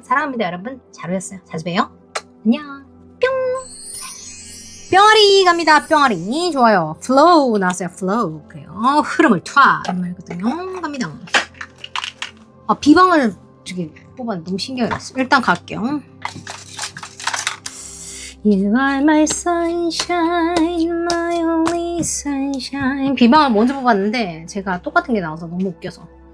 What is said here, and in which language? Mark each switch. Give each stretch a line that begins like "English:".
Korean: 사랑합니다. 여러분 잘 오셨어요. 자주 봬요. 안녕. 뿅. 뿅아리 갑니다. 뿅아리. 좋아요. flow 나왔어요. flow. 그래요. 흐름을 타 이런 말이거든요. 갑니다. 비방을 저기 뽑았는데 너무 신기하게 났어요. 일단 갈게요.
English: You are my sunshine, my only sunshine.
Korean: 비방을 먼저 뽑았는데 제가 똑같은 게 나와서 너무 웃겨서.